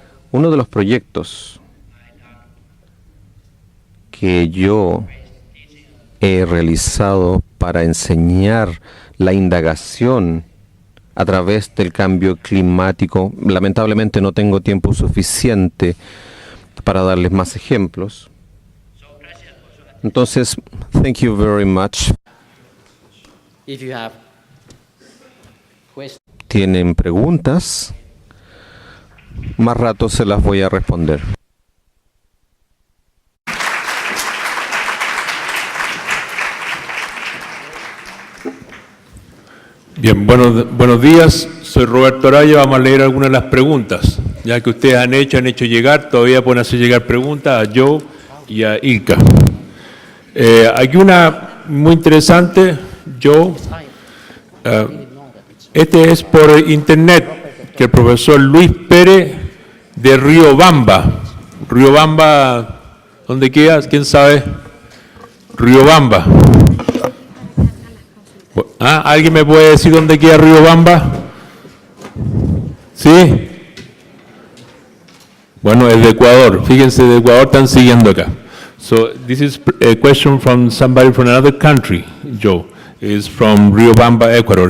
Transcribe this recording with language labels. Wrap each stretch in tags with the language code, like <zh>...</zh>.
<es>Uno de los proyectos que yo he realizado para enseñar la indagación a través del cambio climático, lamentablemente no tengo tiempo suficiente para darles más ejemplos.</es> <en>Entonces, thank you very much. If you have questions,</en> <es>¿Tienen preguntas? Más rato se las voy a responder. Bien, buenos días. Soy Roberto Araya. Vamos a leer algunas de las preguntas. Ya que ustedes han hecho llegar, todavía pueden hacer llegar preguntas a Joe y a Ilka. Aquí una muy interesante, Joe. Este es por internet, que el profesor Luis Pérez de Riobamba. Riobamba, ¿dónde queda? ¿Quién sabe? Riobamba. ¿Alguien me puede decir dónde queda Riobamba? ¿Sí? Bueno, es de Ecuador. Fíjense, de Ecuador están siguiendo acá.</es> <en>So, this is a question from somebody from another country, Joe. It's from Riobamba, Ecuador.</en>